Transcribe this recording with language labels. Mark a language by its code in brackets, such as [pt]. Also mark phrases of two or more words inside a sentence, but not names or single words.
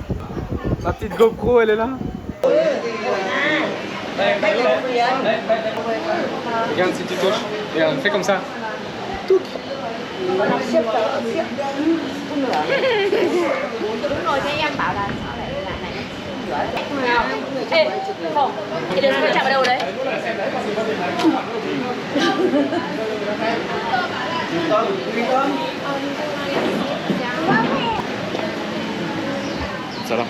[fr] La petite GoPro elle est là. Regarde si tu touches. Regarde, fais comme ça. Touc. [vi] Đúng rồi, thế em bảo là sao lại này. Ê, Hồng, cái đứa sẽ chạm ở đâu đấy? [fr] Ça là.